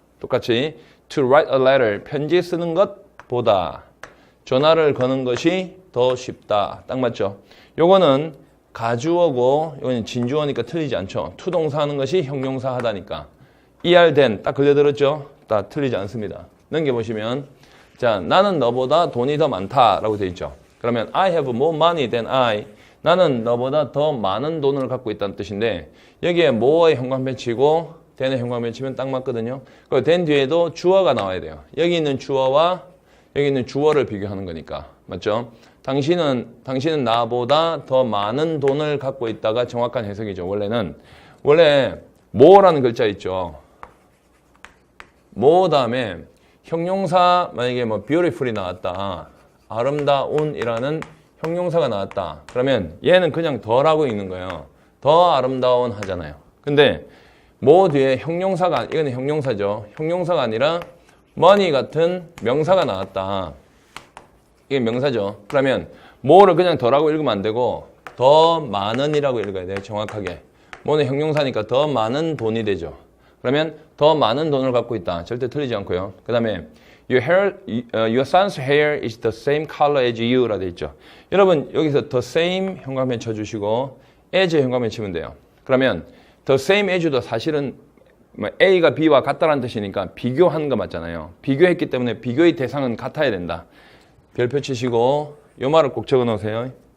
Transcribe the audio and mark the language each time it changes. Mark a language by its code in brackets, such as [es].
[ko] 똑같이 [en] to write a letter, [ko] 편지 쓰는 것보다 전화를 거는 것이 더 쉽다. 딱 맞죠? 요거는 가주어고 이거는 진주어니까 틀리지 않죠. 투동사 하는 것이 형용사 하다니까. ER 딱 걸려들었죠? 다 틀리지 않습니다. 넘겨보시면 자, 나는 너보다 돈이 더 많다라고 되어 있죠. 그러면 [en] I have more money than I. [ko] 나는 너보다 더 많은 돈을 갖고 있다는 뜻인데 여기에 more의 형광펜치고 than의 형광펜치면 딱 맞거든요. 그리고 than 뒤에도 주어가 나와야 돼요. 여기 있는 주어와 여기 있는 주어를 비교하는 거니까. 맞죠? 당신은 나보다 더 많은 돈을 갖고 있다가 정확한 해석이죠. 원래 more라는 글자 있죠. more 다음에 형용사 만약에 뭐 beautiful이 나왔다. 아름다운이라는 형용사가 나왔다. 그러면 얘는 그냥 더라고 있는 거예요. 더 아름다운 하잖아요. 근데 more 뒤에 형용사가 이거는 형용사죠. 형용사가 아니라 money 같은 명사가 나왔다. 이게 명사죠. 그러면 more를 그냥 더라고 읽으면 안 되고 더 많은이라고 읽어야 돼요. 정확하게. more는 형용사니까 더 많은 돈이 되죠. 그러면 더 많은 돈을 갖고 있다. 절대 틀리지 않고요. [en] 그 다음에 your son's hair is the same color as you [ko] 라 돼 있죠. 여러분 여기서 the same 형광펜 쳐주시고 as 형광펜 치면 돼요. 그러면 the same as도 사실은 A가 B와 같다라는 뜻이니까 비교한 거 맞잖아요. 비교했기 때문에 비교의 대상은 같아야 된다. 별표 치시고 이 말을 꼭 적어 놓으세요.